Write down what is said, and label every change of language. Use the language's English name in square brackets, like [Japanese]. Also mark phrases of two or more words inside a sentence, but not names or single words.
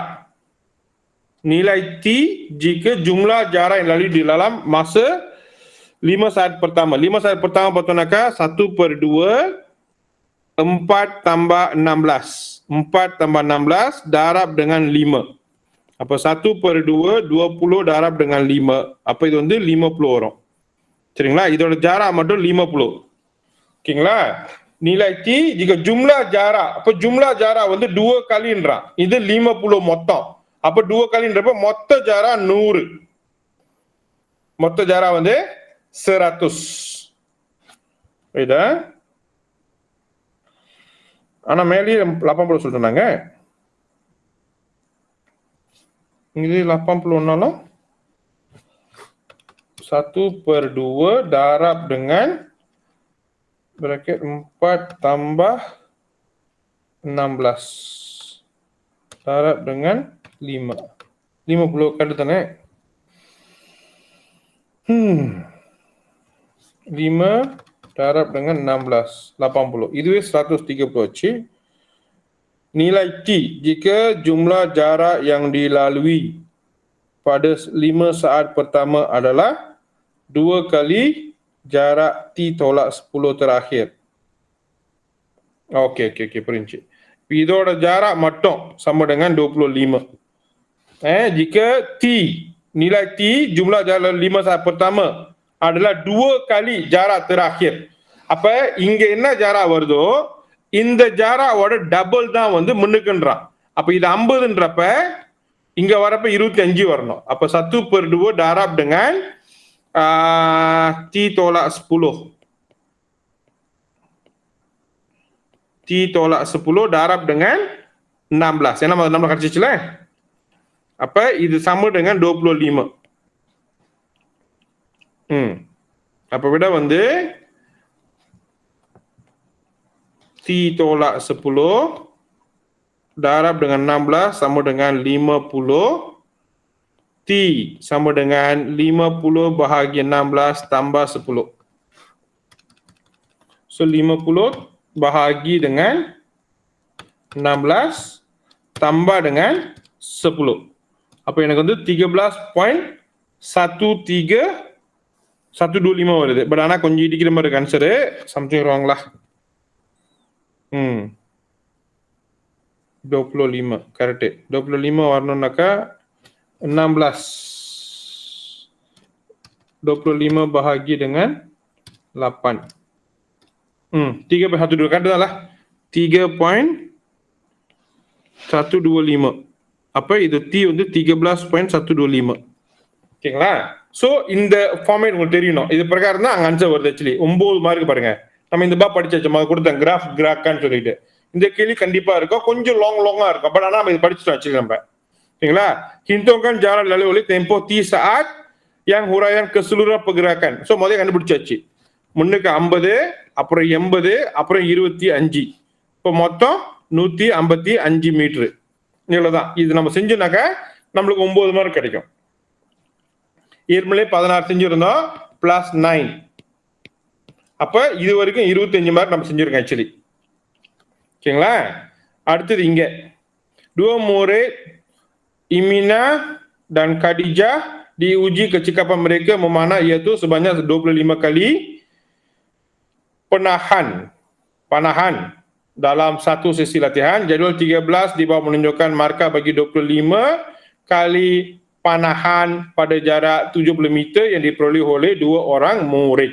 [Malay] Nilai T jika jumlah jarak yang dilalui di dalam masa 5 saat pertama. 5 saat pertama patutnya 1/2 4 tambah 16. 4 tambah 16 darab dengan 5. Apa 1/2 20 darab dengan 5. [Tamil] Apa இது வந்து 50 வரும். சரிங்களா? இதோட jarak மட்டும் 50. ஓகேங்களா? [Malay] nilai T jika jumlah jarak. [Tamil] அப்ப [Malay] jumlah jarak [Tamil] வந்து 2 kaliன்றான். இது 50 மொத்தம். அப்ப 2 kaliன்றப்ப மொத்த jarak 100. மொத்த jarak வந்து 100. இதா ஆனா மேலேயே 80 சொல்லிட்டாங்க. இது 80 ஒன்னாலும் [Malay] 1/2 darab dengan bracket 4 tambah 16 darab dengan 5. 50 kali தானே. 5 darab dengan 16 80. [Tamil] இதுவே 130 ஆச்சு. [Malay] Nilai T jika jumlah jarak yang dilalui pada 5 saat pertama adalah 2 kali jarak T tolak 10 terakhir. Okey, perinci. இதோட jarak மட்டும் sama dengan 25. Jika T, nilai T jumlah jarak 5 saat pertama adalah 2 kali jarak terakhir. [Tamil] அப்ப இங்க என்ன jarak வருதோ இந்த ஜாராவோட டபுள் தான் வந்து முன்னுக்குன்றான். அப்ப இது 50ன்றப்ப இங்க வரப்ப 25 வரணும். [Malay] அப்ப 1/2 darab dengan T tolak 10. T tolak 10 darab dengan 16. [Tamil] ஏன்னா 16 கிடைச்சிச்சுல. அப்ப இது [Malay] sama dengan 25. [Tamil] அப்ப விட வந்து [Malay] T tolak 10 darab dengan 16 sama dengan 50. T sama dengan 50 bahagi 16 tambah 10. So 50 bahagi dengan 16 tambah dengan 10. [Tamil] Apa எனக்கு வந்து 13.13125 வருது. பட் ஆனா கொஞ்சம் இடிக்கிற மாதிரி இருக்கு ஆன்சரு. [English] something wrong lah. 25 கரெக்ட். [Tamil] 25 வரணும்னாக்கா 16. [Malay] 25 bahagi dengan 8. 3.12 kan dah lah. 3.125. [Tamil] அப்ப இது T வந்து 13.125. ஓகேங்களா? சோ இந்த ஃபார்மேட் உங்களுக்கு தெரியணும். இது பிரகாரம் தான் அங்க ஆன்சர் வருது ஆக்சுவலி. 9 மார்க் பாருங்க. நம்ம இந்த பா படிச்சாச்சு கொடுத்தேன் கிராஃப்கான்னு சொல்லிட்டு. இந்த கேள்வி கண்டிப்பா இருக்கும். கொஞ்சம் லாங்கா இருக்கும். பட் ஆனா நம்ம இது படிச்சுட்டோம் ஆக்சுவலி நம்ம. ஓகேங்களா? [Malay] Hitungkan jarak lalu oleh tempoh T saat yang huraian keseluruhan pergerakan. [Tamil] So முதல்ல கண்டுபிடிச்சாச்சு. முன்னுக்கு 50, அப்புறம் 80, அப்புறம் 25. இப்போ மொத்தம் 155 மீட்டர். இவ்வளவுதான். இது நம்ம செஞ்சோம்னாக்கா நம்மளுக்கு 9 மார்க் கிடைக்கும். ஏற்கனவே 16 செஞ்சிருந்தோம் பிளஸ் 9. அப்ப இது வரைக்கும் 25 மார்க் நம்ம செஞ்சிருக்கோம் ஆக்சுவலி. ஓகேங்களா? அடுத்தது இங்க [Malay] dua murid Imina dan Khadijah diuji kecekapan mereka memanah iaitu sebanyak 25 kali panahan dalam satu sesi latihan. Jadual 13 di bawah menunjukkan markah bagi 25 kali panahan pada jarak 70 meter yang diperoleh oleh 2 orang murid.